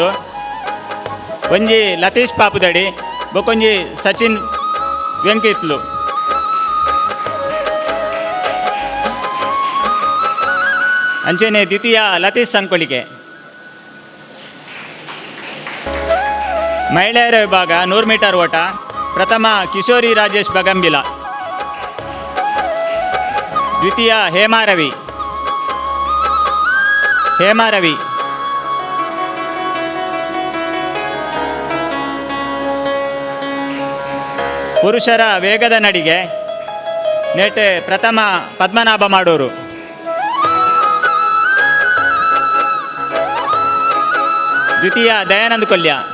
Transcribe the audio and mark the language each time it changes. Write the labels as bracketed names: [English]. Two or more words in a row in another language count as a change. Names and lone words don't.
[Tulu] ಒಂಜಿ ಲತೀಶ್ ಪಾಪುದಡಿ ಬೊಕೊಂಜಿ ಸಚಿನ್ ವೆಂಕಿತ್ಲು. ಅಂಚೆನೆ ದ್ವಿತೀಯ ಲತೀಶ್ ಸಂಕೊಳಿಕೆ. [Kannada] ಮಹಿಳೆಯರ ವಿಭಾಗ 100 ಮೀಟರ್ ಓಟ ಪ್ರಥಮ ಕಿಶೋರಿ ರಾಜೇಶ್ ಬಗಂಬಿಲ, ದ್ವಿತೀಯ ಹೇಮಾರವಿ. ಪುರುಷರ ವೇಗದ ನಡಿಗೆ ನೆಟ್ ಪ್ರಥಮ ಪದ್ಮನಾಭ ಮಾಡೂರು, ದ್ವಿತೀಯ ದಯಾನಂದ್ ಕೊಲ್ಯ.